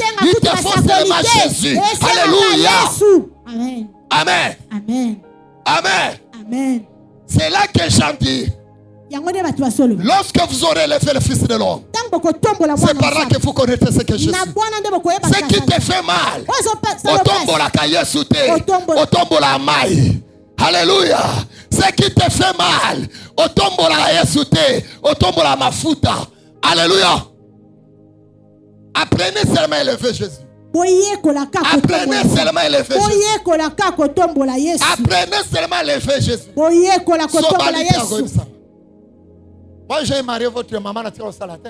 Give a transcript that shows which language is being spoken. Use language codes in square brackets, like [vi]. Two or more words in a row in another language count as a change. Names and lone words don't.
[fr] Il te faut seulement Jésus. Alléluia. Amen. Amen. Amen. Amen. Amen. C'est là que Jean dit, Lorsque vous aurez élevé le Fils de l'homme, c'est par là que vous connaîtrez ce que je suis. Ce qui te fait mal, [ln] otombola kayesute, otombola mai. [fr] Alléluia. Ce qui te fait mal, [ln] otombola yesute, otombola mafuta. [fr] Alléluia. Apprenez seulement à élever Jésus. Apprenez seulement à élever Jésus. Apprenez seulement à élever Jésus. Moi j'ai marié votre maman à tirer au salatin.